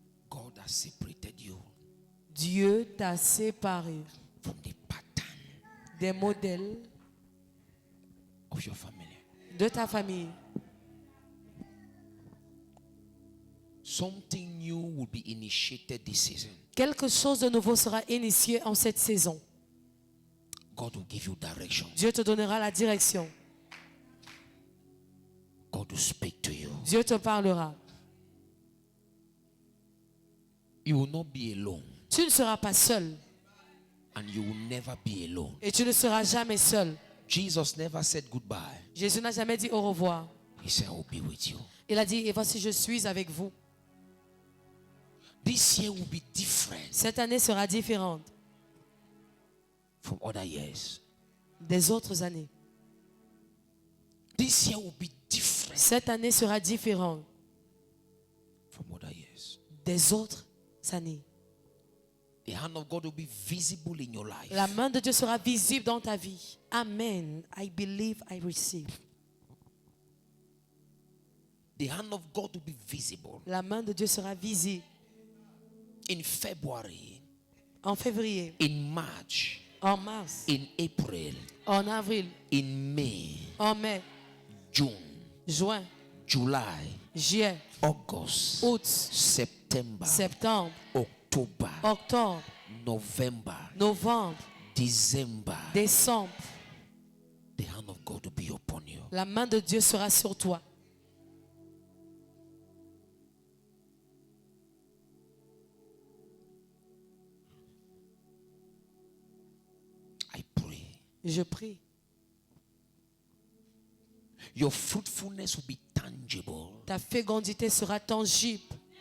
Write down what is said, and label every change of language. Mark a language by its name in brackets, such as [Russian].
[English] God has separated you [French] Dieu t'a séparé [English] from the pattern [French] des modèles [English] of your family. [French] de ta famille. [English] Something new will be initiated this season. [French] Quelque chose de nouveau sera initié en cette saison. [English] God will give you direction. [French] Dieu te donnera la direction. [English] God will speak to you. [French] Dieu te parlera. [English] You will not be alone. [French] Tu ne seras pas seul. [English] And you will never be alone. [French] Et tu ne seras jamais seul. [English] Jesus never said goodbye. [French] Jésus n'a jamais dit au revoir. [English] He said, I will be with you. [French] Il a dit, et voici, je suis avec vous. [English] This year will be different [French] Cette année sera différente [English] from other years. [French] des autres années. [English] This year will be different [French] Cette année sera différente [English] from other years. [French] des autres années. [English] The hand of God will be visible in your life. [French] La main de Dieu sera visible dans ta vie. [English] Amen. I believe, I receive. The hand of God will be visible. [French] La main de Dieu sera visible [English] In February, [French] en février, [English] in March, [French] en mars, [English] in April, [French] en avril, [English] in May, [French] en mai, [English] June, [French] juin, [English] July, [French] juillet, [English] August, [French] août, [English] September, [French] septembre, [English] October, [French] octobre, [English] November, [French] novembre, [English] December. [French] décembre. [English] The hand of God will be upon you. [French] La main de Dieu sera sur toi. [English] I pray. [French] Je prie. [English] Your fruitfulness will be tangible. [French] Ta fécondité sera tangible.